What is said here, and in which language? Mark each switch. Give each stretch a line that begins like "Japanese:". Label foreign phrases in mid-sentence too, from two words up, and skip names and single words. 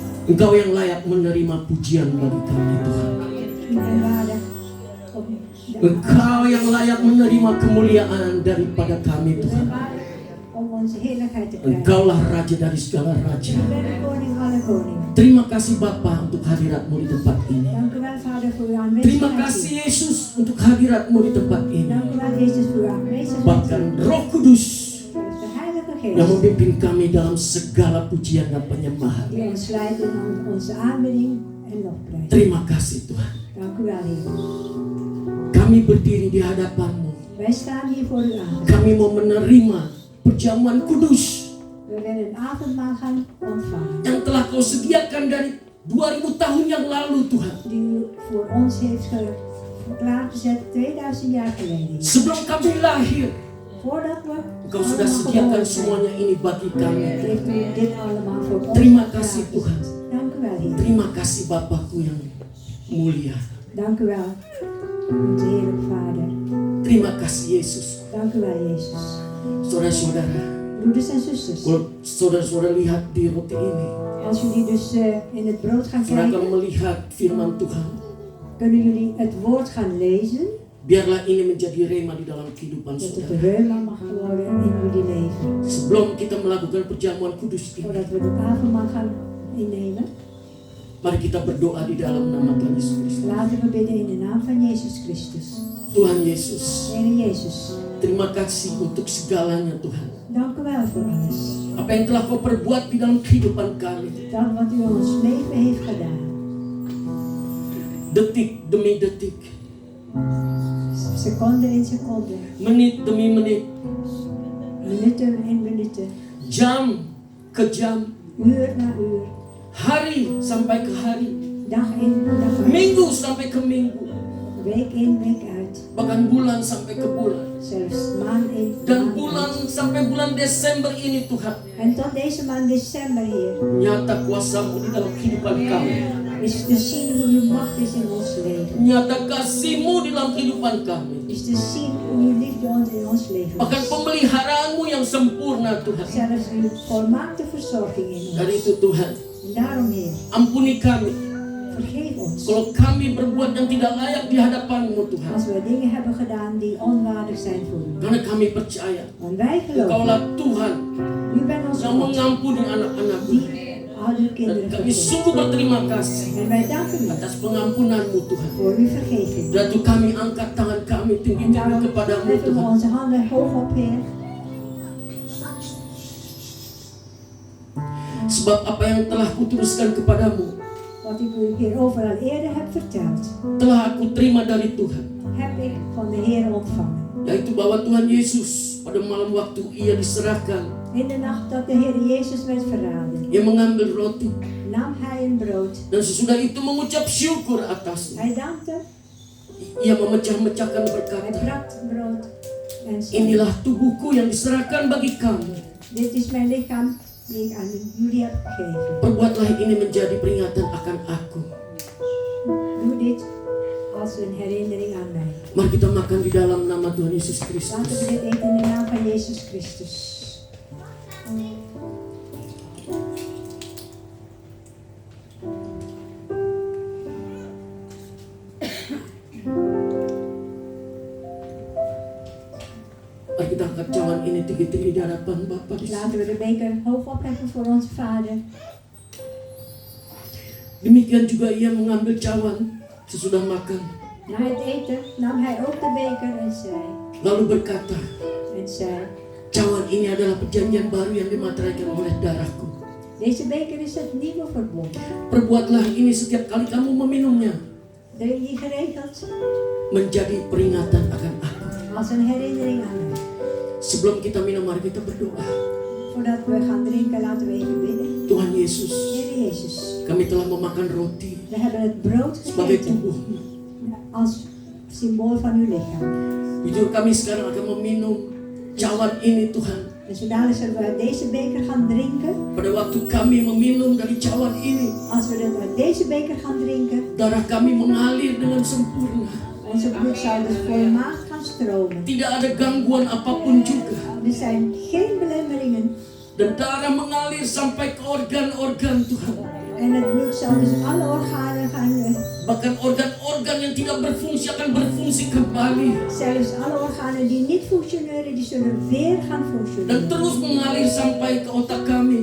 Indonesian: Engkau yang layak menerima pujian bagi kami Tuhan.
Dutch: U bent waardig om
Indonesian: Engkau yang layak menerima kemuliaan daripada kami
Dutch: u
Indonesian: Tuhan.
Dutch: bent waardig om onze heerlijkheid te krijgen.
Indonesian: Engkaulah Raja dari segala raja.
Dutch: U bent de koning aller koningen.
Indonesian: Terima kasih Bapa untuk hadirat-Mu di tempat ini.
Dutch: Dank u wel, Vader, voor uw
Indonesian: Terima
Dutch: aanwezigheid.
Indonesian: kasih Yesus untuk hadirat-Mu di tempat ini.
Dutch: Dank u wel, Jezus, voor uw aanwezigheid.
Indonesian: Bahkan Roh Kudus
Dutch: Voor de Heilige
Indonesian: yang
Dutch: Geest.
Indonesian: memimpin kami dalam segala pujian dan penyembahan.
Dutch: Die ons leidt in onze aanbidding en lofprijs.
Indonesian: Terima kasih Tuhan.
Dutch: Dank u wel, Heer.
Indonesian: Kami berdiri di hadapan-Mu.
Dutch: Wij staan hier voor uw aangezicht.
Indonesian: Kami mau menerima perjamuan kudus
Dutch: We willen een avondmaal gaan ontvangen.
Indonesian: yang telah Kau sediakan dari 2000 tahun yang lalu Tuhan.
Dutch: Die u voor ons heeft klaargezet 2000 jaar geleden.
Indonesian: Sebelum kami lahir,
Dutch: Voordat we
Indonesian: Engkau sudah
Dutch: allemaal
Indonesian: sediakan
Dutch: geboren zijn,
Indonesian: semuanya ini bagi kami.
Dutch: heeft u dit allemaal voor ons
Indonesian: Terima kasih Tuhan.
Dutch: klaargezet. Dank u wel, Heer.
Indonesian: Terima kasih Bapakku yang mulia.
Dutch: Dank u wel, onze Heerlijke Vader.
Indonesian: Terima kasih Yesus.
Dutch: Dank u wel, Jezus.
Indonesian: Saudara-saudara,
Dutch: Broeders en zusters,
Indonesian: kalau saudara-saudara lihat di roti ini,
Dutch: als jullie dus in het brood gaan
Indonesian: saudara akan
Dutch: kijken,
Indonesian: melihat firman Tuhan.
Dutch: kunnen jullie het woord gaan lezen,
Indonesian: Biarlah ini menjadi rema di dalam kehidupan
Dutch: dat het de
Indonesian: saudara.
Dutch: reuma mag worden in jullie leven.
Indonesian: Sebelum kita melakukan perjamuan kudus ini,
Dutch: Voordat we de avondmaal gaan innemen,
Indonesian: mari kita berdoa di dalam nama Tuhan Yesus Kristus.
Dutch: laten we bidden in de naam van Jezus Christus.
Indonesian: Tuhan Yesus,
Dutch: Heer Jezus,
Indonesian: terima kasih untuk segalanya Tuhan.
Dutch: dank u wel voor alles.
Indonesian: Apa yang telah Kau perbuat di dalam kehidupan kami.
Dutch: Dat wat u in ons leven heeft gedaan.
Indonesian: Detik demi detik,
Dutch: Seconde in seconde,
Indonesian: menit demi menit,
Dutch: minuten in minuten,
Indonesian: jam ke jam,
Dutch: uur na uur,
Indonesian: hari sampai ke hari,
Dutch: dag in dag uit,
Indonesian: minggu sampai ke minggu,
Dutch: week in week uit,
Indonesian: bahkan bulan sampai ke bulan.
Dutch: zelfs maand in
Indonesian: Dan
Dutch: maand
Indonesian: bulan
Dutch: uit.
Indonesian: sampai bulan Desember ini Tuhan,
Dutch: En tot deze maand december, Heer,
Indonesian: nyata kuasa-Mu di dalam kehidupan kami.
Dutch: is te zien hoe uw macht is in ons leven.
Indonesian: Nyata kasih-Mu di dalam kehidupan kami.
Dutch: Is te zien hoe uw liefde in ons leven
Indonesian: Bahkan
Dutch: is.
Indonesian: pemeliharaan-Mu yang sempurna Tuhan.
Dutch: Zelfs uw volmaakte verzorging in
Indonesian: Dari
Dutch: ons.
Indonesian: itu Tuhan,
Dutch: En daarom, Heer,
Indonesian: ampuni kami
Dutch: vergeef ons.
Indonesian: kalau kami berbuat yang tidak layak di hadapan-Mu Tuhan.
Dutch: Als we dingen hebben gedaan die onwaardig zijn voor u.
Indonesian: Karena kami percaya
Dutch: Want wij geloven,
Indonesian: Engkaulah Tuhan
Dutch: u bent ons
Indonesian: yang
Dutch: God,
Indonesian: mengampuni anak-anak-Mu.
Dutch: die oude
Indonesian: Dan
Dutch: kinderen
Indonesian: kami
Dutch: vergeeft.
Indonesian: sungguh berterima kasih
Dutch: En wij danken u
Indonesian: atas pengampunan-Mu Tuhan.
Dutch: voor uw vergeving.
Indonesian: Dan itu kami angkat tangan kami
Dutch: En
Indonesian: tinggi-tinggi
Dutch: daarom
Indonesian: kepadamu
Dutch: heffen we
Indonesian: Tuhan.
Dutch: onze handen hoog op, Heer.
Indonesian: Sebab apa yang telah kuteruskan kepadamu
Dutch: Wat ik u hierover al eerder heb verteld,
Indonesian: telah aku terima dari Tuhan.
Dutch: heb ik van de Heer ontvangen.
Indonesian: Yaitu bahwa Tuhan Yesus pada malam waktu ia diserahkan,
Dutch: In de nacht dat de Heer Jezus werd verraden,
Indonesian: ia mengambil roti
Dutch: nam hij een brood.
Indonesian: dan sesudah itu mengucap syukur atasnya.
Dutch: Hij dankte,
Indonesian: Ia memecah-mecahkan
Dutch: hij
Indonesian: berkata,
Dutch: brak brood en zei,
Indonesian: inilah tubuhku yang diserahkan bagi kamu.
Dutch: dit is mijn lichaam die ik aan jullie heb gegeven.
Indonesian: Perbuatlah ini menjadi peringatan akan aku.
Dutch: Doe dit als een herinnering aan mij.
Indonesian: Mari kita makan di dalam nama Tuhan Yesus Kristus.
Dutch: Laten we dit eten in de naam van Jezus Christus.
Indonesian: Mari kita angkat cawan ini tinggi-tinggi di hadapan Bapa di sini.
Dutch: Laten we de beker hoog opheffen voor onze Vader.
Indonesian: Demikian juga ia mengambil cawan sesudah makan.
Dutch: Na het eten nam hij ook de beker
Indonesian: Lalu berkata,
Dutch: en zei,
Indonesian: cawan ini adalah perjanjian baru yang dimateraikan oleh darahku.
Dutch: deze beker is het nieuwe verbond.
Indonesian: Perbuatlah ini setiap kali kamu meminumnya,
Dutch: Die geregeld
Indonesian: menjadi peringatan akan aku.
Dutch: als een herinnering aan mij.
Indonesian: Sebelum kita minum, mari kita berdoa.
Dutch: Voordat we gaan drinken, laten we even bidden.
Indonesian: Tuhan Yesus,
Dutch: Heer Jezus,
Indonesian: kami telah memakan roti
Dutch: we hebben het brood
Indonesian: sebagai
Dutch: gegeten
Indonesian: tubuh-Mu.
Dutch: als symbool van uw lichaam.
Indonesian: Jujur kami sekarang akan meminum cawan ini Tuhan.
Dutch: En zodanig zullen we uit deze beker gaan drinken.
Indonesian: Pada waktu kami meminum dari cawan ini,
Dutch: Als we uit deze beker gaan drinken,
Indonesian: darah kami mengalir dengan sempurna.
Dutch: onze bloed zal dus volmaakt gaan stromen.
Indonesian: Tidak ada gangguan apapun juga.
Dutch: Er zijn geen belemmeringen.
Indonesian: Dan darah mengalir sampai ke organ-organ Tuhan.
Dutch: En het bloed zal dus alle organen gaan,
Indonesian: Bahkan organ-organ yang tidak berfungsi akan berfungsi kembali.
Dutch: zelfs alle organen die niet functioneren, die zullen weer gaan
Indonesian: Dan
Dutch: functioneren.
Indonesian: terus mengalir sampai ke otak kami.